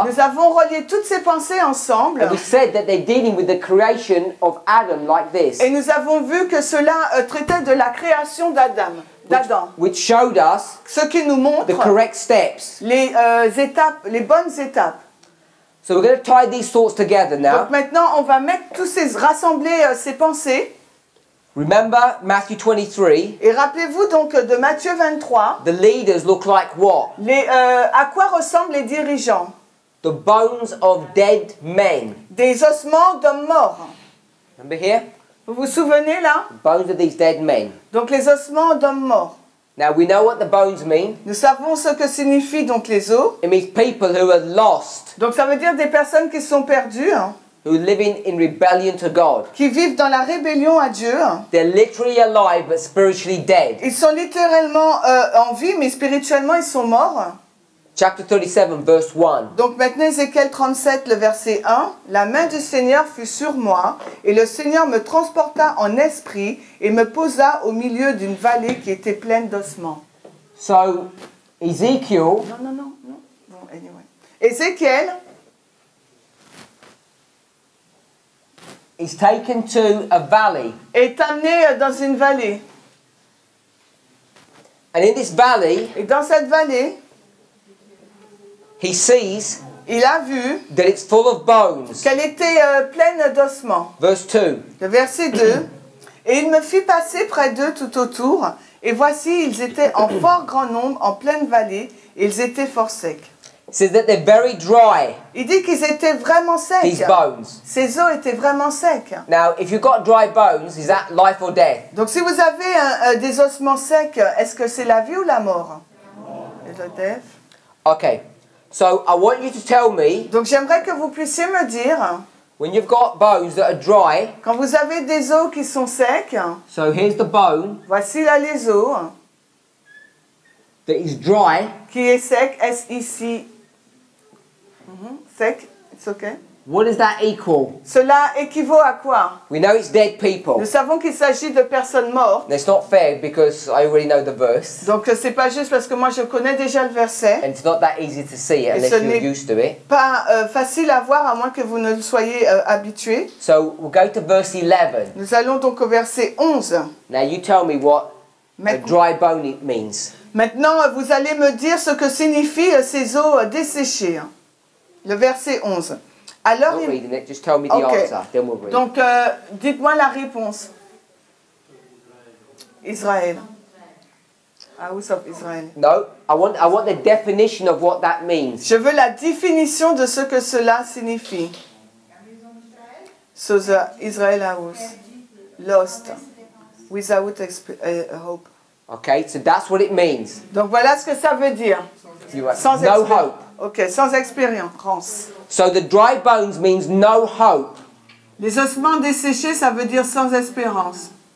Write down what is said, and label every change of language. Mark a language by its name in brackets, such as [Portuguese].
[French] Nous avons relié toutes ces pensées ensemble. [English] And we said that they're dealing with the creation of Adam like this. [French] Et nous avons vu que cela traitait de la création d'Adam, [English] Which showed us [French] ce qui nous montre [English] the correct steps. [French] les étapes, les bonnes étapes. [English] So we're going to tie these thoughts together now. [French] Donc maintenant, on va mettre rassembler ces pensées. [English] Remember Matthew 23. [French] Et rappelez-vous donc de Matthieu 23, [English] The leaders look like what? [French] à quoi ressemblent les dirigeants? [English] The bones of dead men. [French] Des ossements d'hommes morts. [English] Remember here? [French] Vous vous souvenez là? [English] The bones of these dead men. [French] Donc les ossements d'hommes morts. [English] Now we know what the bones mean. [French] Nous savons ce que signifient donc les os. [English] It means people who are lost, [French] Donc ça veut dire des personnes qui sont perdues, [English] who are living in rebellion to God. [French] qui vivent dans la rébellion à Dieu. [English] They're literally alive but spiritually dead. [French] Ils sont littéralement en vie, mais spirituellement ils sont morts. [English] Chapter 37, verse 1. [French] Donc maintenant Ézéchiel 37, le verset 1. La main du Seigneur fut sur moi, et le Seigneur me transporta en esprit et me posa au milieu d'une vallée qui était pleine d'ossements. [English] So, Ezekiel [French] Non. Bon, anyway. Ézéchiel [English] is taken to a valley. [French] est amené dans une vallée. [English] And in this valley, [French] Et dans cette vallée, [English] he sees [French] il a vu [English] that it's full of bones. [French] qu'elle était pleine d'ossements. [English] Verse 2. [French] Le verset 2. Et il me fit passer près d'eux tout autour, et voici, ils étaient en fort grand nombre, en pleine vallée, et ils étaient fort secs. [English] It says that they're very dry, [French] Il dit qu'ils étaient vraiment secs. [English] these bones. [French] Ces os étaient vraiment secs. [English] Now, if you've got dry bones, is that life or death? [French] Donc si vous avez des ossements secs, est-ce que c'est la vie ou la mort? [English] Le death. Okay. So, I want you to tell me, [French] Donc j'aimerais que vous puissiez me dire, [English] when you've got bones that are dry, [French] quand vous avez des os qui sont secs, [English] so here's the bone [French] voici là les os, [English] that is dry. [French] qui est sec, S-I-C. Sec, [English] it's okay. What does that equal? [French] Cela équivaut à quoi? [English] We know it's dead people. [French] Nous savons qu'il s'agit de personnes mortes. [English] That's not fair because I already know the verse. [French] Donc c'est pas juste parce que moi je connais déjà le verset. [English] And it's not that easy to see it unless [French] ce [English] you're [French] n'est [English] used to it. [French] Pas facile à voir à moins que vous ne soyez habitués. [English] So we'll go to verse 11. [French] Nous allons donc au verset 11. [English] Now you tell me what a [French] Maintenant, [English] dry bone it means. [French] vous allez me dire ce que signifient ces os desséchés. Le verset 11. Alors, [English] Not reading it, just tell me the Okay. answer, then we'll read. [French] donc dites-moi la réponse. [English] Israël. House of Israel. No, I want the definition of what that means. [French] Je veux la définition de ce que cela signifie. [English] So the Israel house, lost, without hope. Okay, so that's what it means. [French] Donc voilà ce que ça veut dire. Sans [English] No [French] expé- [English] hope. [French] Ok, sans expérience. [English] So the dry bones means no hope. [French] Les ossements desséchés, ça veut dire sans espérance.